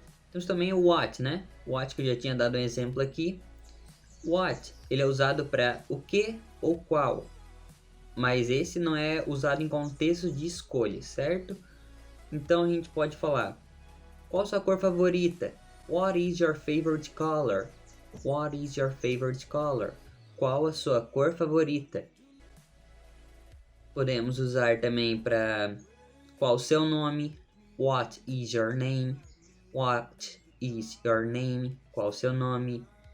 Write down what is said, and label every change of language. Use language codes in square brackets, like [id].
[pt] Temos também o what, né? What, que eu já tinha dado um exemplo aqui. What, ele é usado para o que ou qual. Mas esse não é usado em contextos de escolha, certo? Então a gente pode falar: qual sua cor favorita? [en] What is your favorite color? What is your favorite color? [pt] Qual a sua cor favorita? Podemos usar também para qual o seu nome? [en] What is your name? What is your name? [pt] Qual o seu nome?